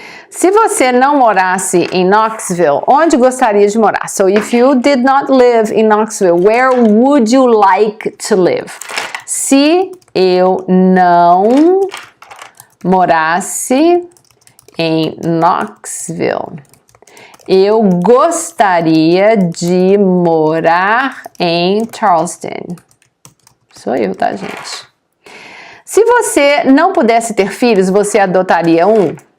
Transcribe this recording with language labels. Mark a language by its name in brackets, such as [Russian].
[Portuguese] Se você não morasse em Knoxville, onde gostaria de morar? [English] So, if you did not live in Knoxville, where would you like to live? [Portuguese] Se eu não morasse em Knoxville, eu gostaria de morar em Charleston. Sou eu, tá, gente? Se você não pudesse ter filhos, você adotaria um?